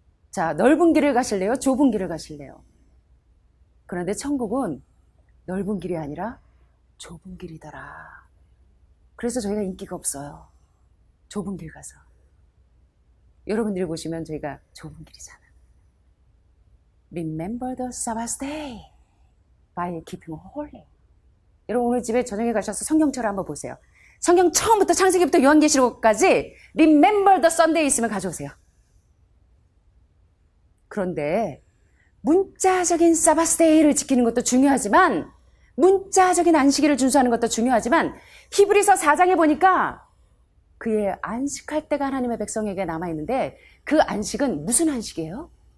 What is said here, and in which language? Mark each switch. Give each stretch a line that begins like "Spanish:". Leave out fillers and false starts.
Korean: 자, 넓은 길을 가실래요? 좁은 길을 가실래요? 그런데 천국은 넓은 길이 아니라 좁은 길이더라. 그래서 저희가 인기가 없어요. 좁은 길 가서. 여러분들이 보시면 저희가 좁은 길이잖아.
English: Remember the Sabbath day by keeping holy.
Korean: 여러분 오늘 집에 저녁에 가셔서 성경처럼 한번 보세요. 성경 처음부터 창세기부터 요한계시록까지
English: Remember the Sunday
Korean: 있으면 가져오세요. 그런데 문자적인 사바스데이를 지키는 것도 중요하지만 문자적인 안식일을 준수하는 것도 중요하지만 히브리서 4장에 보니까 그의 안식할 때가 하나님의 백성에게 남아있는데 그 안식은 무슨 안식이에요?